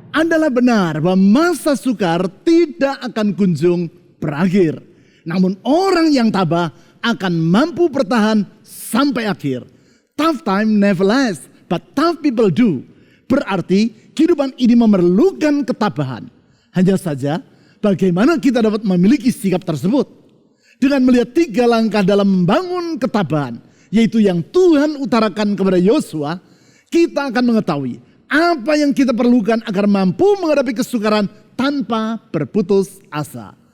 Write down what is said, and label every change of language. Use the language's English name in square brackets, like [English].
[Indonesian] adalah benar bahwa masa sukar tidak akan kunjung berakhir. Namun orang yang tabah akan mampu bertahan sampai akhir. [English] Tough time never lasts, but tough people do. [Indonesian] Berarti kehidupan ini memerlukan ketabahan. Hanya saja bagaimana kita dapat memiliki sikap tersebut? Dengan melihat 3 langkah dalam membangun ketabahan, yaitu yang Tuhan utarakan kepada Yosua, kita akan mengetahui apa yang kita perlukan agar mampu menghadapi kesukaran tanpa berputus asa.